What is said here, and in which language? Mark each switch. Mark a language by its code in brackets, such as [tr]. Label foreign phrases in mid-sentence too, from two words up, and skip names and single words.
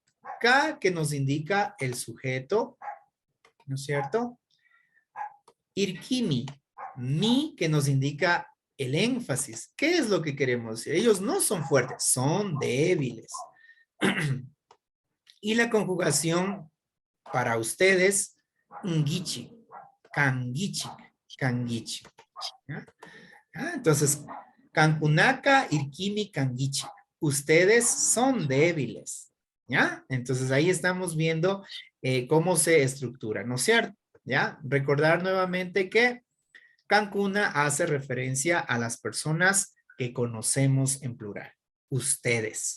[es] K, que nos indica el sujeto, ¿no es cierto? Irkimi, mi, que nos indica el énfasis. ¿Qué es lo que queremos decir? Ellos no son fuertes, son débiles. Y la conjugación para ustedes, [qu] ngichi, kangichi, kangichi. ¿Ya? Entonces, Cancunaka, Irkimi, Kangichi. [es] Ustedes son débiles, ¿ya? Entonces ahí estamos viendo cómo se estructura, ¿no es cierto? ¿Ya? Recordar nuevamente que Cancuna hace referencia a las personas que conocemos en plural. Ustedes.